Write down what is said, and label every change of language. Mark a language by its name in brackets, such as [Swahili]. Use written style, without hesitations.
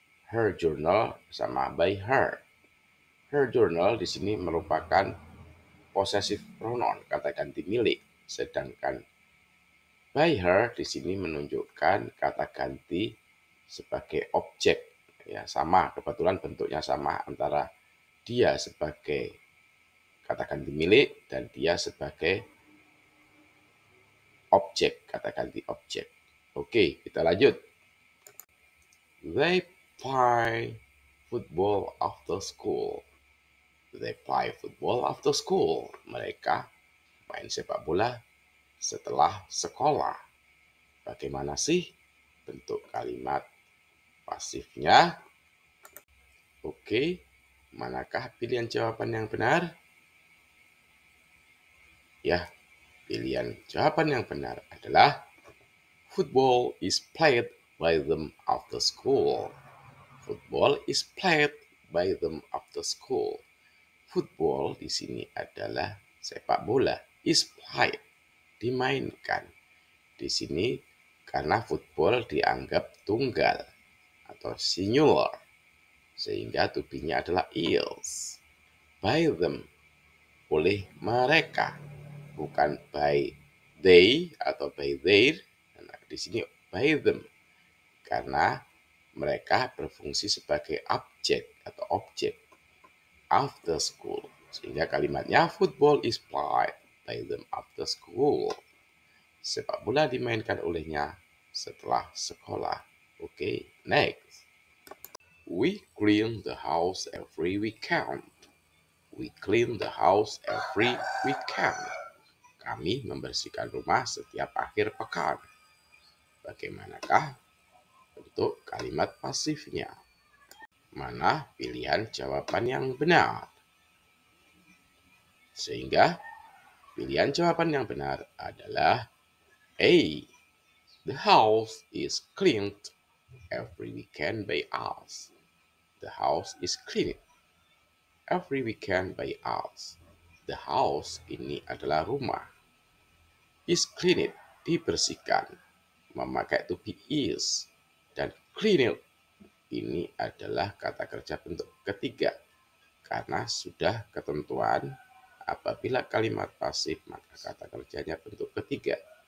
[Indonesian] Her journal sama by her. Her journal di sini merupakan possessive pronoun, kata ganti milik, sedangkan by her di sini menunjukkan kata ganti sebagai objek, ya, sama, kebetulan bentuknya sama antara dia sebagai kata ganti milik dan dia sebagai objek, kata ganti objek. Oke, kita lanjut. [English] They play football after school. They play football after school. [Indonesian] Mereka main sepak bola setelah sekolah. Bagaimana sih bentuk kalimat pasifnya? Oke, manakah pilihan jawaban yang benar? Ya, pilihan jawaban yang benar adalah [English] football is played by them after school. Football is played by them after school. [Indonesian] Football di sini adalah sepak bola. Is played, dimainkan. Di sini karena football dianggap tunggal atau singular, sehingga to be-nya adalah is. By them, oleh mereka, bukan by they atau by their. Nah, di sini by them karena mereka berfungsi sebagai objek after school, sehingga kalimatnya [English] football is played by them after school. [Indonesian] Sepak bola dimainkan olehnya setelah sekolah. Oke, next. [English] We clean the house every weekend. We clean the house every weekend. [Indonesian] Kami membersihkan rumah setiap akhir pekan. Bagaimanakah bentuk kalimat pasifnya? Mana pilihan jawaban yang benar? Sehingga pilihan jawaban yang benar adalah A. [English] The house is cleaned every weekend by us. The house is cleaned every weekend by us. [Indonesian] The house ini adalah rumah. Is cleaned, dibersihkan. Memakai to be is. Dan cleaned ini adalah kata kerja bentuk ketiga. Karena sudah ketentuan apabila kalimat pasif maka kata kerjanya bentuk ketiga.